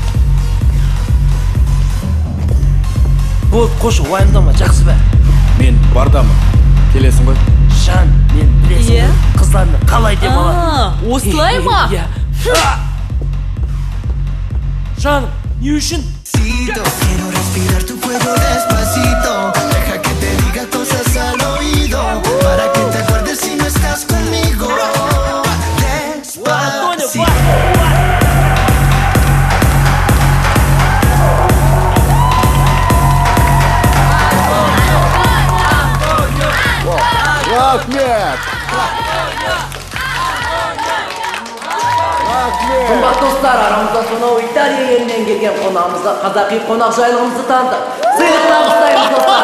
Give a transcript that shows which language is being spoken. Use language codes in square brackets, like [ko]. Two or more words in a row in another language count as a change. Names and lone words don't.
[kk] Болды, қошы, уайымдама, жақсы бә. Мен бардамын. Келесің ғой? Жан, мен білесің Иә? ғой, қызларны қалай деп алады. Осылай ма? Иә. Жан, не үшін? [es] Quiero respirar tu cuello despacito. Deja que te diga cosas al oído. Para que te acuerdes si no estás conmigo. Despacito. [kk] Рахмет! Қымбат достар, арамызда сонау Италия елінен келген қонағымызға қазақи қонақ жайлығымызды танытып, сыйлық табыстаймыз достар.